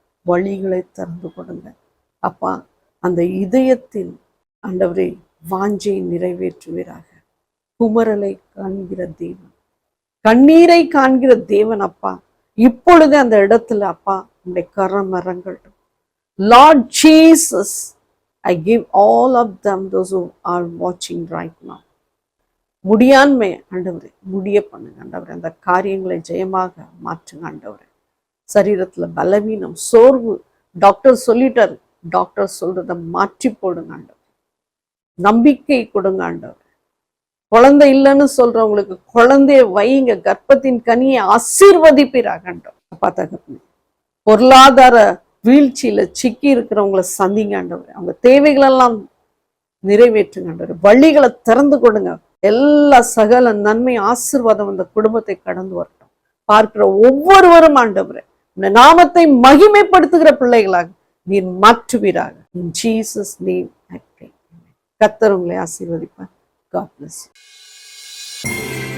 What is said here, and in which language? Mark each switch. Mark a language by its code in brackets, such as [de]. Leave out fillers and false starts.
[ta] வழிகளை திறந்து கொடுங்க அப்பா. அந்த இதயத்தில் ஆண்டவரே வாஞ்சை நிறைவேற்றுவீராக. குமரலை காண்கிற தேவன், கண்ணீரை காண்கிற தேவன் அப்பா, இப்பொழுது அந்த இடத்துல அப்பா உங்களுடைய கரம் இறங்கட்டும். [en] Lord Jesus, I give all of them, those who are watching right now. [ta] முடியாண்மை ஆண்டவரே முடிய பண்ணுங்க ஆண்டவரே. அந்த காரியங்களை ஜெயமாக மாற்றுங்க ஆண்டவரே. சரீரத்துல பலவீனம், சோர்வு, டாக்டர் சொல்லிட்டாரு, டாக்டர் சொல்றதை மாற்றி போடுங்க ஆண்டவர். நம்பிக்கை கொடுங்க ஆண்டவர். குழந்தை இல்லைன்னு சொல்றவங்களுக்கு குழந்தைய வைங்க, கர்ப்பத்தின் கனியை ஆசீர்வதிப்பீராக ஆண்டவர். அப்பா தகப்பனே, பொருளாதார வீழ்ச்சியில சிக்கி இருக்கிறவங்களை சந்திங்க ஆண்டவர். அவங்க தேவைகளெல்லாம் நிறைவேற்றுங்க ஆண்டவர். வழிகளை திறந்து கொடுங்க. எல்லா சகல நன்மை ஆசீர்வாதம் அந்த குடும்பத்தை கடந்து வரட்டும். பார்க்கிற ஒவ்வொருவரும் ஆண்டவரே இந்த நாமத்தை மகிமைப்படுத்துகிற பிள்ளைகளாக நீர் மாற்றுவீராக. [en] In Jesus name I pray. [ta] கர்த்தர் உங்களை ஆசீர்வதிப்பார். [en] God bless you.